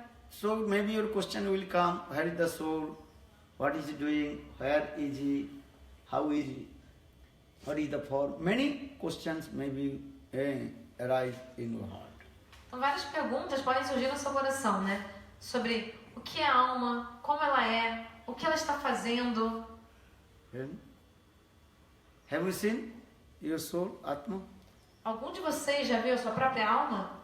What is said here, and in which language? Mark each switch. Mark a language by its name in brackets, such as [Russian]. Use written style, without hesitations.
[English] So maybe your question will come, where is the soul, what is he doing, where is he, how is he, what is the form? Many questions maybe arise in your heart. [Portuguese] Então várias perguntas podem surgir no seu coração, né? Sobre o que é a alma, como ela é, o que ela está fazendo. [English] Have you seen your soul, Atma? [Portuguese] Algum de vocês já viu a sua própria alma?